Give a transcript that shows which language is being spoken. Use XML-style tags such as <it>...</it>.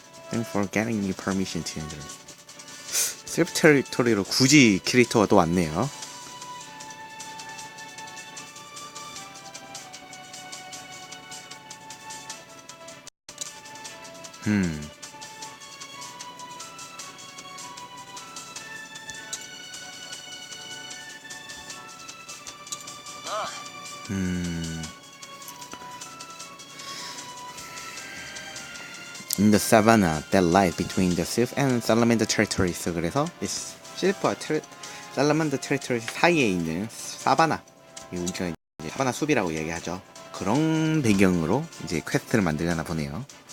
<en>Thanks for getting me permission to enter.</en> <ko>셀프 테리토리로 굳이 캐릭터가 또 왔네요. 음. 음.</ko> <en>In the savanna that lies between the Sylph and Salamander territories.</en> <ko>그래서 이 실프와 살라만더 테리토리 사이에 있는 사바나, 우리가 이제 사바나 숲이라고 얘기하죠. 그런 배경으로 이제 퀘스트를 만들려나 보네요.</ko>